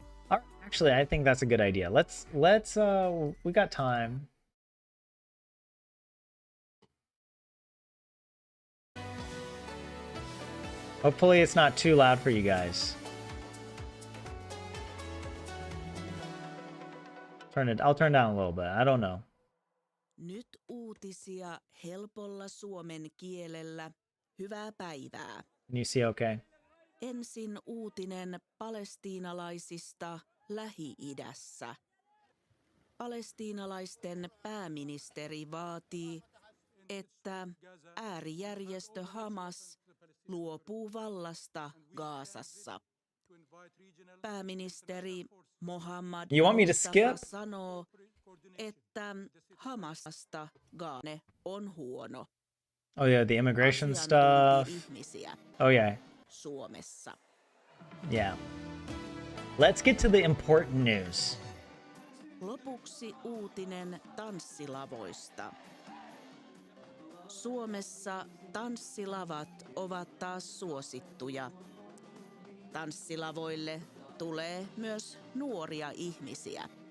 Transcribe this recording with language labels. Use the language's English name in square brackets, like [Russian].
[English] All right, actually, I think that's a good idea. Let's we got time. Hopefully it's not too loud for you guys. I'll turn down a little bit. I don't know. [Finnish] Nyt uutisia helpolla suomen kielellä. Hyvää päivää. [English] Can you see okay? [Finnish] Ensin uutinen palestiinalaisista Lähi-idässä. Palestiinalaisten pääministeri vaatii, että äärijärjestö Hamas luopuu vallasta Gazassa. Pääministeri Mohammad Mustafa sanoo, että Hamasta Gane on huono. [English] Oh yeah, the immigration stuff. Oh yeah. [Finnish] Suomessa. [English] Yeah. Let's get to the important news. [Finnish] Lopuksi uutinen tanssilavoista. Suomessa tanssilavat ovat taas suosittuja. Tanssilavoille tulee myös nuoria ihmisiä.